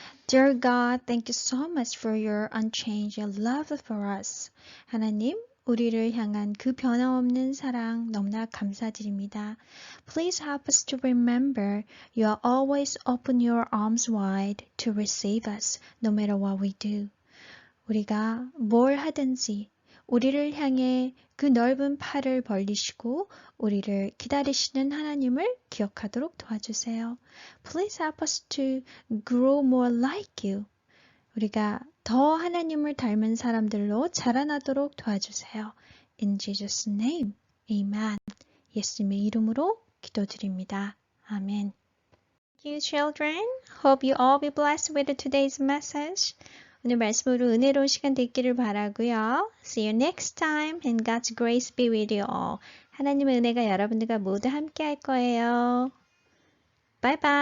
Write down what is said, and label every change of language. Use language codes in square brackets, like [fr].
[en] Dear God, thank you so much for your unchanging love for us. [ko] 하나님, 우리를 향한 그 변함없는 사랑 너무나 감사드립니다. [en] Please help us to remember you are always open your arms wide to receive us, no matter what we do. [ko] 우리가 뭘 하든지 우리를 향해 그 넓은 팔을 벌리시고 우리를 기다리시는 하나님을 기억하도록 도와주세요. [en] Please help us to grow more like you. [ko] 우리가 더 하나님을 닮은 사람들로 자라나도록 도와주세요. [en] In Jesus' name, Amen. [ko] 예수님의 이름으로 기도드립니다. 아멘. [en] Thank you, children. Hope you all be blessed with today's message. [ko] 오늘 말씀으로 은혜로운 시간 되기를 바라고요. [en] See you next time and God's grace be with you all. [ko] 하나님의 은혜가 여러분들과 모두 함께 할 거예요. [en] Bye bye.